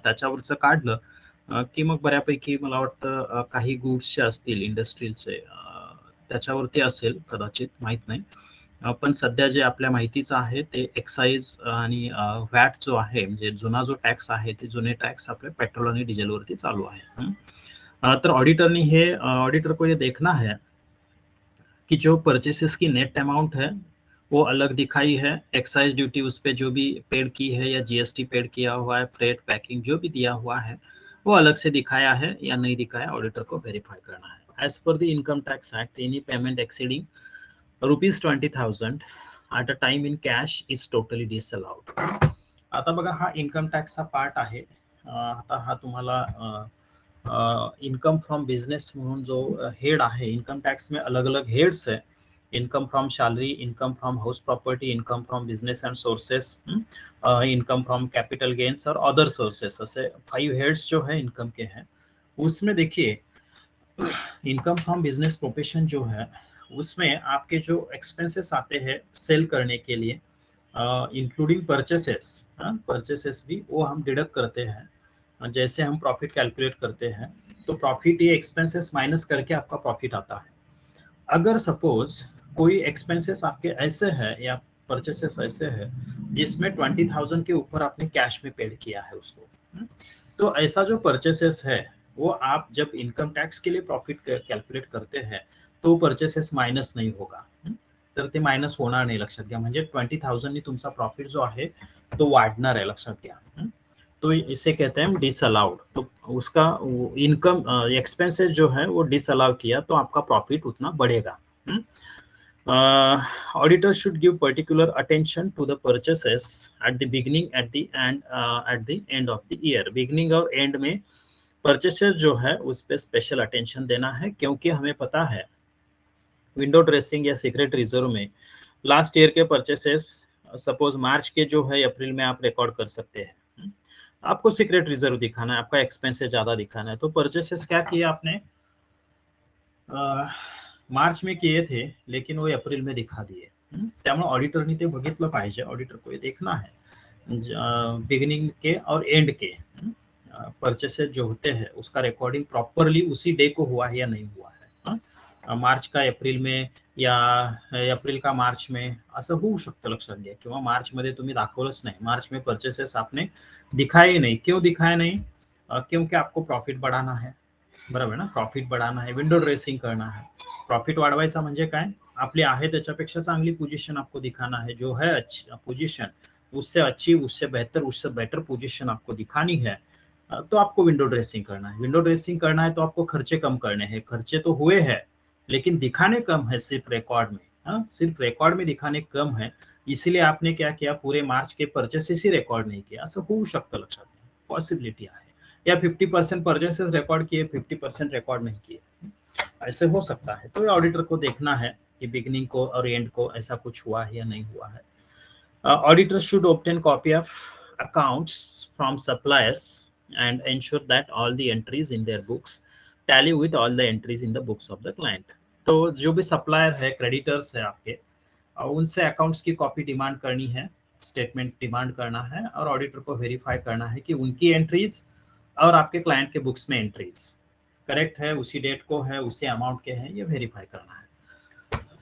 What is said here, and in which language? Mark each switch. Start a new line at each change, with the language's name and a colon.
Marathi: त्याच्यावरचं काढलं की मग बऱ्यापैकी मला वाटतं काही गुड्सचे असतील इंडस्ट्रीजचे त्याच्यावरती असेल कदाचित, माहित नाही. पण सध्या जे आपल्या माहितीचं आहे ते एक्साइज आणि वॅट जो आहे म्हणजे जुना जो टॅक्स आहे ते जुने टॅक्स आपले पेट्रोल आणि डिझेलवरती चालू आहे. तर ऑडिटरनी हे
Hindi: ऑडिटर को ये देखना है कि जो परचेसेस की नेट अमाउंट है वो अलग दिखाई है, एक्साइज ड्यूटी उस पे जो भी पेड की है या जीएसटी पेड किया हुआ है, फ्रेट पैकिंग जो भी दिया हुआ है वो अलग से दिखाया है या नहीं दिखाया, ऑडिटर को वेरीफाई करना है.
English: As per the income tax act any payment exceeding ₹20,000 at a time in cash is totally disallowed.
Marathi: आता बघा हा इन्कम टॅक्सचा पार्ट आहे. आता हा तुम्हाला इनकम फ्रॉम बिझनेस म्हणून जो हेड आहे,
Hindi: इनकम टॅक्स में अलग अलग हेड्स है. Income from salary, income from house property, income from business and sources, income from capital gains और अदर सोर्सेस, ऐसे 5 हेड्स जो है इनकम के हैं. उसमें देखिए इनकम फ्रॉम बिजनेस प्रोफेशन जो है उसमें आपके जो एक्सपेंसेस आते हैं सेल करने के लिए इंक्लूडिंग परचेसेस, परचेसेस भी वो हम डिडक्ट करते हैं. जैसे हम प्रॉफिट कैलकुलेट करते हैं तो प्रॉफिट ये एक्सपेंसेस माइनस करके आपका प्रॉफिट आता है. अगर सपोज कोई एक्सपेंसेस आपके ऐसे है या परचेसेस ऐसे है जिसमें 20,000 के ऊपर आपने कैश में पेड किया है उसको, तो ऐसा जो परचेसेस है वो आप जब इनकम टॅक्स के लिए प्रॉफिट कॅल्क्युलेट करते हैं तो परचेसेस मायनस नाही होगा.
Marathi: तर ते मायनस होणार नाही, लक्षात घ्या. म्हणजे 20,000 नी तुमचा प्रॉफिट जो आहे तो वाढणार आहे, लक्षात घ्या.
Hindi: तो इसे कहते हैं डिसअलाउड. तो उसका इनकम एक्सपेंसेस जो है वो डिसअलाउ किया तो आपका प्रॉफिट उतना बढ़ेगा.
English: Auditor should give particular attention to the purchases at the beginning, at the end of the year.
Hindi: Beginning और end में परचेसेस जो है उस पर स्पेशल अटेंशन देना है, क्योंकि हमें पता है विंडो ड्रेसिंग या सीक्रेट रिजर्व में लास्ट ईयर के परचेसेस सपोज मार्च के जो है अप्रैल में आप रिकॉर्ड कर सकते हैं. आपको सीक्रेट रिजर्व दिखाना है, आपका एक्सपेंसेस ज्यादा दिखाना है. तो परचेसेस क्या किया आपने मार्च में किए थे लेकिन वो अप्रैल में दिखा दिए.
Marathi: त्यामुळे ऑडिटरनी ते बघितलं पाहिजे.
Hindi: ऑडिटर को ये देखना है बिगिनिंग के और एंड के परचेसेस जो होते हैं उसका रिकॉर्डिंग प्रॉपरली उसी डे को हुआ है या नहीं हुआ है.
Marathi: मार्च का एप्रिल में या एप्रिल का मार्च में असं होऊ शकतं, लक्षात घ्या. किंवा मार्च मध्ये तुम्ही दाखवलंच नाही,
Hindi: मार्च में परचेसेस आपने दिखाए नहीं. क्यों दिखाए नहीं? क्योंकि आपको प्रॉफिट बढ़ाना है,
Marathi: बरोबर ना.
Hindi: प्रॉफिट बढ़ाना है, विंडो ड्रेसिंग करना है.
Marathi: प्रॉफिट वाढवायचा म्हणजे काय, आपली आहे त्याच्यापेक्षा चांगली पोजीशन
Hindi: आपको दिखाना है. जो है अच्छी पोजीशन उससे अच्छी, उससे बेटर पोजीशन आपको दिखानी है. तो आपको विंडो ड्रेसिंग करना है. विंडो ड्रेसिंग करना है तो आपको खर्चे कम करने हैं. खर्चे तो हुए हैं लेकिन दिखाने कम है सिर्फ रिकॉर्ड में. सिर्फ रिकॉर्ड में दिखाने कम है, इसलिए आपने क्या किया, पूरे मार्च के परचेसेस ही रिकॉर्ड नहीं किया.
Marathi: असं होऊ शकतं, लक्षात घ्या. पॉसिबिलिटी आहे.
Hindi: या 50% परचेसेस रिकॉर्ड किए, 50% रिकॉर्ड नहीं किए, ऐसे हो सकता है. तो ऑडिटर को देखना है कि बिगिनिंग को और एंड को ऐसा कुछ हुआ है या नहीं हुआ है.
English: Auditor should obtain copy of accounts from suppliers and ensure that all the entries in their books tally with all the entries in the books of the client.
Hindi: तो जो भी सप्लायर है, क्रेडिटर्स है आपके, उनसे अकाउंट्स की copy demand करनी है, स्टेटमेंट डिमांड करना है और ऑडिटर को वेरीफाई करना है कि उनकी एंट्रीज और आपके क्लाइंट के बुक्स में एंट्रीज करेक्ट है, उसी डेट को है, उसी अमाउंट के हैं, ये वेरीफाई करना है.